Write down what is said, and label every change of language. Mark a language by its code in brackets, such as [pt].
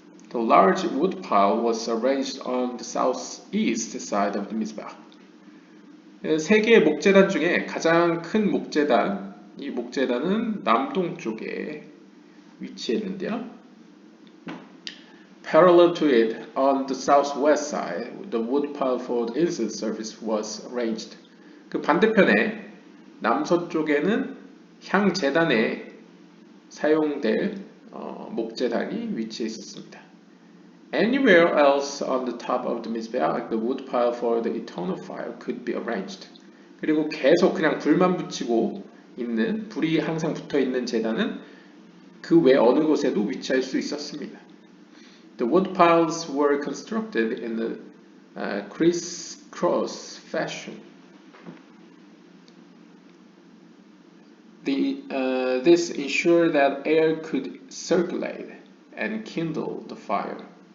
[en] The large wood pile was arranged on the southeast side of the Mizbah. [ko] 세 개의 목재단 중에 가장 큰 목재단, 이 목재단은 남동쪽에 위치했는데요. [en] Parallel to it, on the southwest side, the wood pile for the incense service was arranged. [ko] 그 반대편에 남서쪽에는 향 제단에 사용될 목재단이 위치해 있었습니다. [en] Anywhere else on the top of the Mizbeach, the wood pile for the eternal fire could be arranged. [ko] 그리고 계속 그냥 불만 붙이고 있는, 불이 항상 붙어 있는 제단은 그 외 어느 곳에도 위치할 수 있었습니다. [en] The wood piles were constructed in the crisscross fashion. This ensured that air could circulate and kindle the fire.